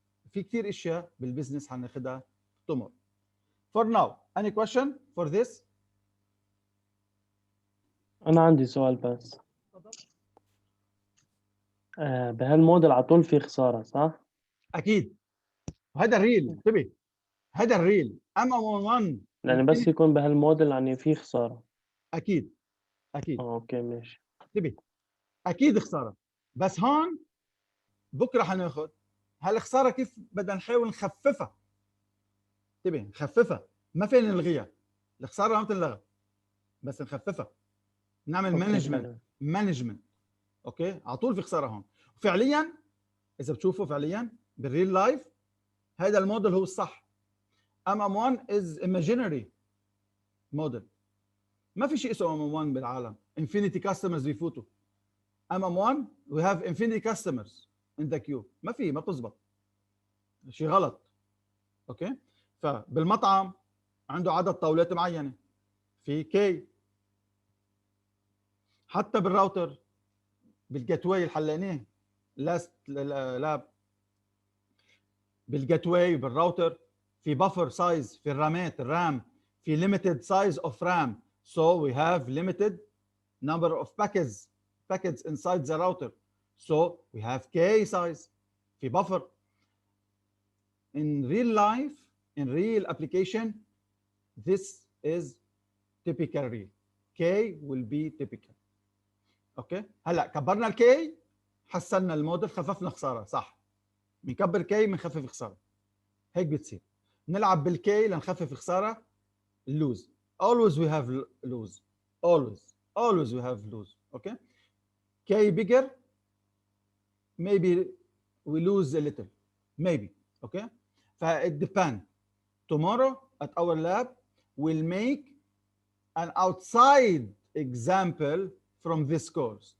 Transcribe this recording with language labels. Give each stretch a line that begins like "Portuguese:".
Arabic: في كتير اشياء بالبزنس هناخدها
English: tomorrow. For now, any question for this?
Arabic: أنا عندي سؤال بس. بهالموديل على طول في خسارة صح؟ اكيد، هذا الريل. انتبه، هذا الريل MM1. يعني بس يكون بهالموديل يعني في خسارة. اكيد اوكي ماشي. انتبه، اكيد خساره، بس هون بكره حناخذ هالخساره كيف بدنا نحاول نخففها. انتبه، نخففها، ما فينا نلغيها. الخساره ما بتنلغى، بس نخففها، نعمل مانجمنت. اوكي، على طول في خساره هون. فعليا اذا بتشوفوا فعليا بالريل لايف هذا الموديل هو الصح.
English: MM1 is imaginary model.
Arabic: ما في شيء اسمه MM1 بالعالم.
English: infinity customers
Arabic: بيفوتوا.
English: MM1 we have infinity customers in the queue.
Arabic: ما بتزبط، شيء غلط. اوكي، فبالمطعم عنده عدد طاولات معينه في كي. حتى بالراوتر بالجيت واي اللي حليناه لاست لاب، بالجيت واي بالراوتر في بفر سايز، في الرامات الرام في
English: limited size of RAM, so we have limited number of packets inside the router, so we have K size
Arabic: في buffer.
English: In real life, in real application, this is typical real. K will be typical.
Arabic: اوكي، هلا كبرنا الكي، حسنا الموديل، خففنا خساره. صح، بنكبر كي بنخفف خساره، هيك بتصير. نلعب بالكي لنخفف خساره.
English: lose, always we have lose, always we have lose. okay, K bigger, maybe we lose a little, maybe. okay, it depends. Tomorrow at our lab we'll make an outside example from this course.